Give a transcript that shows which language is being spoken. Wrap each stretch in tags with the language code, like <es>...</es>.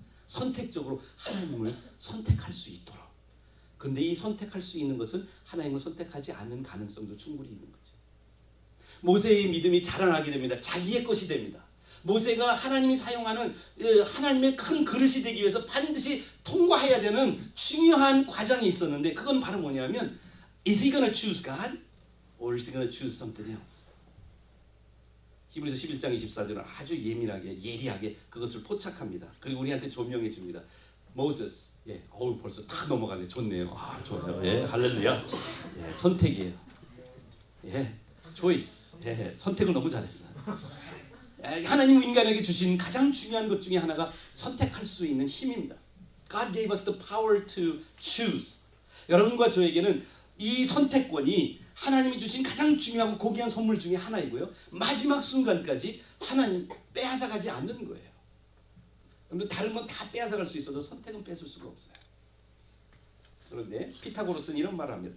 <ko>선택적으로 하나님을 선택할 수 있도록. 그런데 이 선택할 수 있는 것은 하나님을 선택하지 않는 가능성도 충분히 있는 거죠. 모세의 믿음이 자라나게 됩니다. 자기의 것이 됩니다. 모세가 하나님이 사용하는 하나님의 큰 그릇이 되기 위해서 반드시 통과해야 되는 중요한 과정이 있었는데 그건 바로 뭐냐면</ko> <en>Is he going to choose God? Or is he going to choose something else?</en> <ko>히브리서 11장 24절은 아주 예리하게 그것을 포착합니다. 그리고 우리한테 조명해 줍니다. Moses, 벌써 다 넘어가네. 좋네요. 좋아요. 할렐루야. 선택이에요. choice. 선택을 너무 잘했어요. 하나님 인간에게 주신 가장 중요한 것 중에 하나가 선택할 수 있는 힘입니다.</ko> <en>God gave us the power to choose.</en> <ko>여러분과 저에게는 이 선택권이 하나님이 주신 가장 중요하고 고귀한 선물 중에 하나이고요. 마지막 순간까지 하나님 빼앗아가지 않는 거예요. 여러분 다른 건 다 빼앗아갈 수 있어도 선택은 뺏을 수가 없어요. 그런데 피타고라스는 이런 말을 합니다.</ko>